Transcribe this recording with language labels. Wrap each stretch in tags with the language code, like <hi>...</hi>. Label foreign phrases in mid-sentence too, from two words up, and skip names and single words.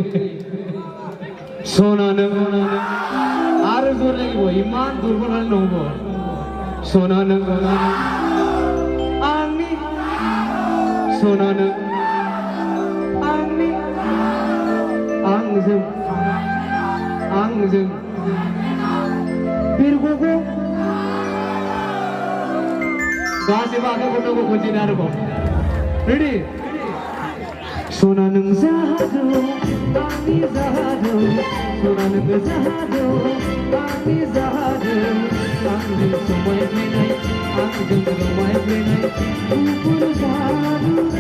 <as>সোনা নং আর জোর লাগিব ইমান দুর্বল হলে নহব সোনা নং</as> <brx>आंनि सोना नों आंनि आंजों आंजों बिरग'गौ गासिबो आखाइ खबनांगौ खनसेनो आरोबाव रेडि सना नों जादु आंनि जादु सना नों जादु आंनि जादु आंजों समायफ्लेनाय आंजों रमायफ्लेनाय गुफुर जादु</brx>